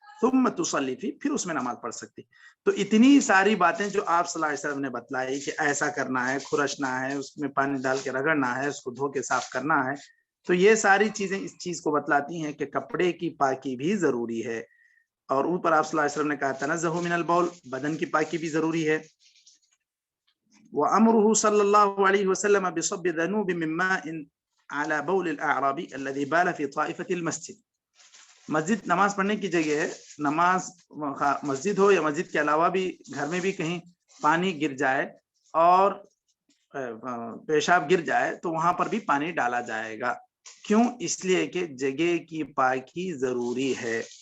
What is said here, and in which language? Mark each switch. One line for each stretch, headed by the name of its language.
Arabic: ثم تصلی فی،
Urdu: پھر اس میں نماز پڑھ سکتی. تو اتنی ساری باتیں جو آپ صلی اللہ علیہ وسلم نے بتلائی کہ ایسا کرنا ہے، کھرچنا ہے، اس میں پانی ڈال کے رگڑنا ہے، اس کو دھو کے صاف کرنا ہے، تو یہ ساری چیزیں اس چیز کو بتلاتی ہیں کہ کپڑے کی پاکی بھی ضروری ہے. اور اوپر آپ صلی اللہ علیہ وسلم نے کہا
Arabic: تنزہ من البول،
Urdu: بدن کی پاکی بھی ضروری ہے.
Arabic: وأمره صلى الله عليه وسلم بصب ذنوب من ماء على بول الأعرابي الذي بال في طائفة المسجد.
Urdu: مسجد نماز پڑھنے کی جگہ ہے، نماز مسجد ہو یا مسجد کے علاوہ بھی گھر میں بھی کہیں پانی گر جائے اور پیشاب گر جائے تو وہاں پر بھی پانی ڈالا جائے گا. کیوں؟ اس لیے کہ جگہ کی پاکی ضروری ہے.